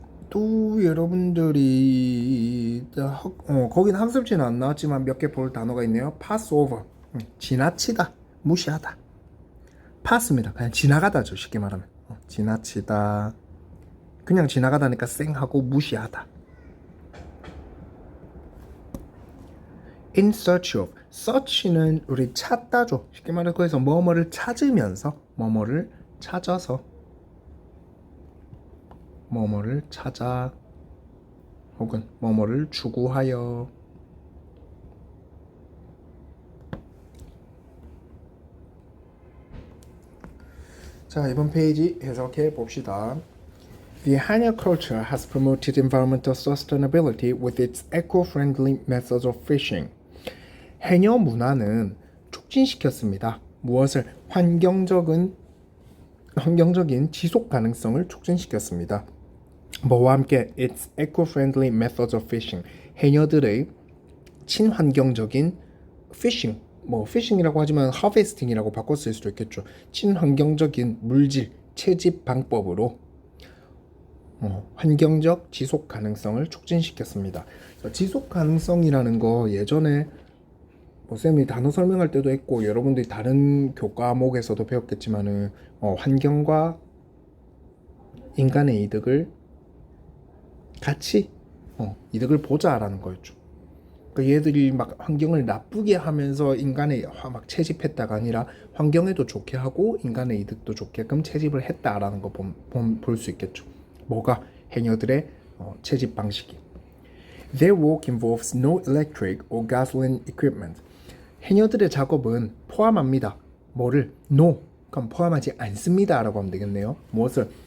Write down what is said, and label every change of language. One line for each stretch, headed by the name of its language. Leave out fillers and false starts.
Korean: 또 여러분들이 거긴 학습지는 안 나왔지만 몇 개 볼 단어가 있네요.
English: pass over,
Korean: 지나치다, 무시하다. pass입니다. 그냥 지나가다죠. 쉽게 말하면 지나치다, 그냥 지나가다니까 쌩하고 무시하다.
English: in search of,
Korean: search는 우리 찾다죠. 쉽게 말해서 거기서 뭐뭐를 찾으면서, 뭐뭐를 찾아서, 뭐뭐를 찾아, 혹은 뭐뭐를 추구하여. 자, 이번 페이지 해석해 봅시다.
English: The Hanja culture has promoted environmental sustainability with its eco-friendly methods of fishing.
Korean: 해녀 문화는 촉진시켰습니다. 무엇을? 환경적인 지속 가능성을 촉진시켰습니다. 뭐와 함께?
English: Its eco-friendly methods of fishing.
Korean: 해녀들의 친환경적인 fishing, fishing이라고 하지만 harvesting이라고 바꿔 쓸 수도 있겠죠. 친환경적인 물질 채집 방법으로 환경적 지속 가능성을 촉진시켰습니다. 지속 가능성이라는 거 예전에 쌤이 단어 설명할 때도 했고 여러분들이 다른 교과목에서도 배웠겠지만은 환경과 인간의 이득을 같이 이득을 보자라는 거였죠. 그러니까 얘들이 막 환경을 나쁘게 하면서 인간의 막 채집했다가 아니라 환경에도 좋게 하고 인간의 이득도 좋게끔 채집을 했다라는 거 볼 수 있겠죠. 뭐가? 해녀들의 채집 방식이.
English: Their work involves no electric or gasoline equipment.
Korean: 해녀들의 작업은 포함합니다. 뭐를? No, 그럼 포함하지 않습니다 라고 하면 되겠네요. 무엇을?